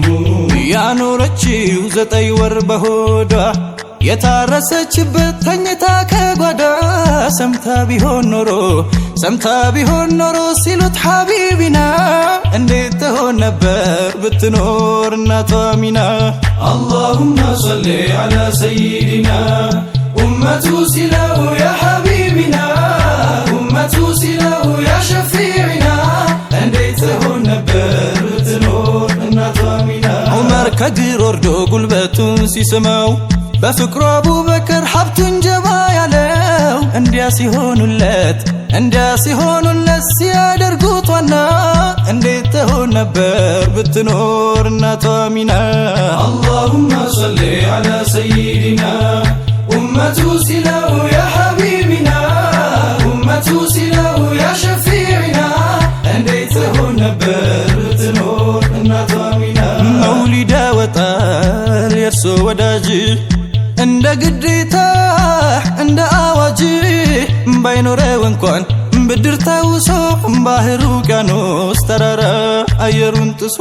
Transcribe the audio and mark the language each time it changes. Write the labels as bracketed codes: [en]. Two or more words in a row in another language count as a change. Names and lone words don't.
[am] ያኖረችው 9 ወር በሆዷ የታረሰችበት ተኝታ ከጓዳ ሰምታ ቢሆን ኖሮ ሲሉት ሐቢቢና እንዴት ትሆን ነበር ብትኖር እናቷ ሚና [ar] اللهم صل على سيدنا أمة سله يا حبيبنا أمة سله يا شفيعنا [am] እንዴት ትሆን ነበር ብትኖር እናቷ ሚና ዑመር ከግር ወርዶ ጉልበቱን ሲስመው በፍቅሩ አቡበከር ሀብቱን ጀባ ያለው እንዲያ ሲሆኑለት ሲያደርጉት ዋና እንዴት ትሆን ነበር ብትኖር እናቷ ሚና [ar] اللهم صل على سيدنا أمة سله يا حبيبنا أمة سله يا شفيعنا [am] እንዴት ትሆን ነበር ብትኖር እናቷ ሚና መውሊዳ ወጣል የእርሶ ወዳጅ እንደ ግዴታ እንደ አዋጅ ባይኖረው እንኳን ብድር ተውሶ ባህር ውቅያኖስ ተራራ አየሩን ጥሶ